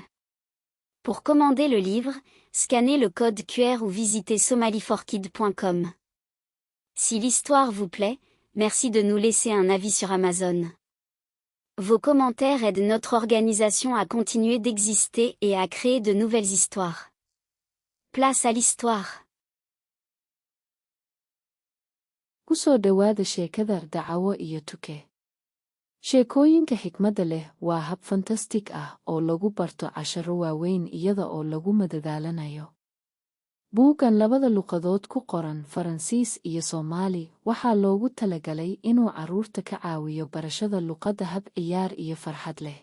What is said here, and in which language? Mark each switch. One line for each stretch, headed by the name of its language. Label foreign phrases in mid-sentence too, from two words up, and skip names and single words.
French: Pour commander le livre, scannez le code QR ou visitez somaliforkids.com. Si l'histoire vous plaît, merci de nous laisser un avis sur Amazon. Vos commentaires aident notre organisation à continuer d'exister et à créer de nouvelles histoires. Place à l'histoire.
Somali: Kusoo dhawaada sheekada Dacawo iyo Tuke. Sheekooyinka xikmadda leh waa hab fantastic ah oo lagu barto casharo waaweyn iyada oo lagu madadaalanayo. Buuggan labada luqadood ku qoran Faransiis iyo Soomaali waxaa loogu talagalay inuu carruurta ka caawiyo barashada luqadda hab ciyaar iyo farxad leh.